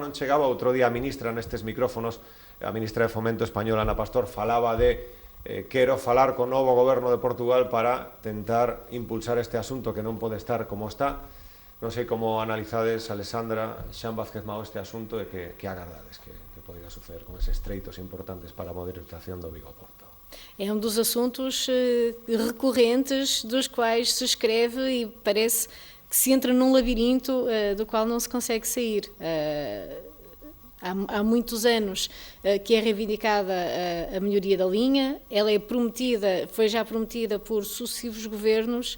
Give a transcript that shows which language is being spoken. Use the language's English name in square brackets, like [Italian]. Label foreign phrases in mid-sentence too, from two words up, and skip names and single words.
[Galician] Outro día a ministra nestes micrófonos, a ministra de Fomento española, Ana Pastor, falaba de quero falar co novo goberno de Portugal para tentar impulsar este asunto que non pode estar como está. Non sei como analizades, Alexandra, Xan Vázquez Mao, este asunto e que agardades que poida suceder con eses treitos importantes para a modernización do Vigo-Porto. [Portuguese] É um dos assuntos recorrentes dos quais se escreve e parece que se entra num labirinto do qual não se consegue sair. Há muitos anos que é reivindicada a melhoria da linha, ela é prometida, foi já prometida por sucessivos governos.